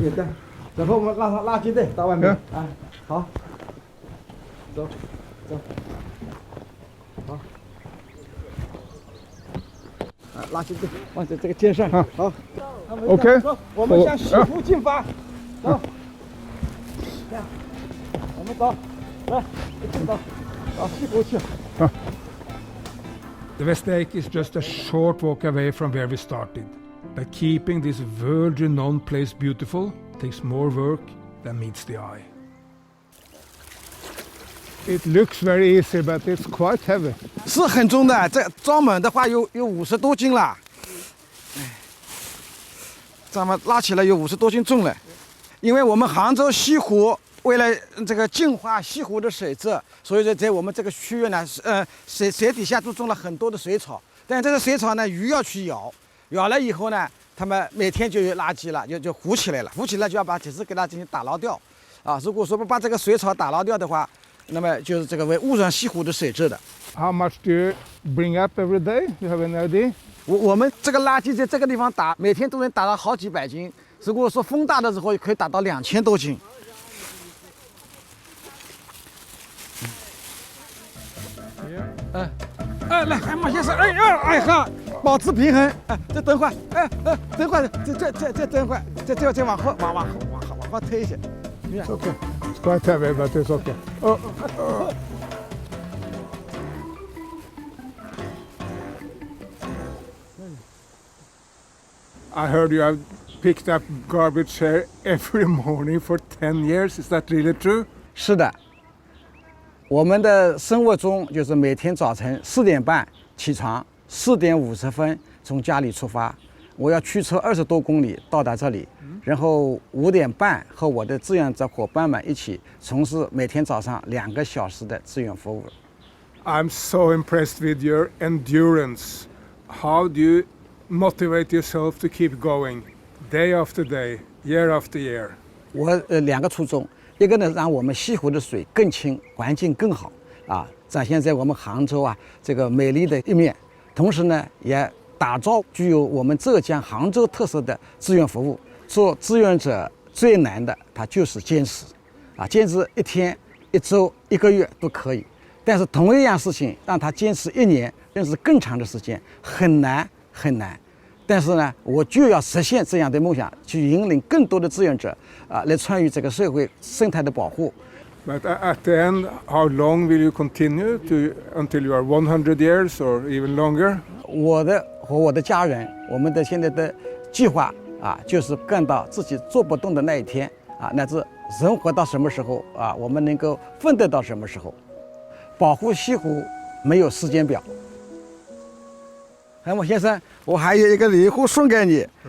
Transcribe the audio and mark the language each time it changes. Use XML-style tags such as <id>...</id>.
<zh>扁担，然后我们拉上垃圾袋到外面，啊，好，走，好，垃圾袋放在这个肩上，好，OK，走，我们向西湖进发，走，这样，我们走，来，进走。</zh> <en>The West Lake is just a short walk away from where we started. By keeping this world-renowned place beautiful, takes more work than meets the eye. It looks very easy, but it's quite heavy.</en> <zh>是很重的，这装满的话有50多斤了。咱们拉起来有50多斤重了。因为我们杭州西湖为了这个净化西湖的水质，所以说在我们这个区域呢，水底下都种了很多的水草。但这个水草呢，鱼要去咬了以后呢，它们每天就有垃圾了，就浮起来了，浮起来就要把体质给它进行打捞掉。啊，如果说不把这个水草打捞掉的话，那么就是这个会污染西湖的水质的。</zh> <en>How much do you bring up every day? You have an idea?</en> <zh>我们这个垃圾在这个地方打，每天都能打到好几百斤。如果说风大的时候，可以打到2000多斤。来，海马先生，哈，保持平衡，再等会儿，等会儿，再等会儿，再往后推一些。</zh> <en>It's okay. It's quite heavy, but it's okay. I heard you have picked up garbage here every morning for 10 years. Is that really true?</en> <zh>是的，我们的生活中就是每天早晨4点半起床，4点50分从家里出发，我要驱车20多公里到达这里，然后5点半和我的志愿者伙伴们一起从事每天早上2个小时的志愿服务。</zh> <en>I'm so impressed with your endurance. How do you motivate yourself to keep going day after day, year after year?</en> <zh>我2个初衷，一个呢让我们西湖的水更清，环境更好啊，展现在我们杭州啊这个美丽的一面。同时呢，也打造具有我们浙江杭州特色的志愿服务。做志愿者最难的，它就是坚持啊，坚持1天、1周、1个月都可以。但是同一样事情让他坚持1年甚至更长的时间，很难很难。但是呢，我就要实现这样的梦想，去引领更多的志愿者来参与这个社会生态的保护。</zh> <en>But at the end, how long will you continue until you are 100 years or even longer?</en> <zh>我和我的家人，我们的现在的计划啊，就是干到自己做不动的那一天啊，乃至人活到什么时候啊，我们能够奋斗到什么时候。保护西湖没有时间表。海默先生，我还有一个礼物送给你。</zh>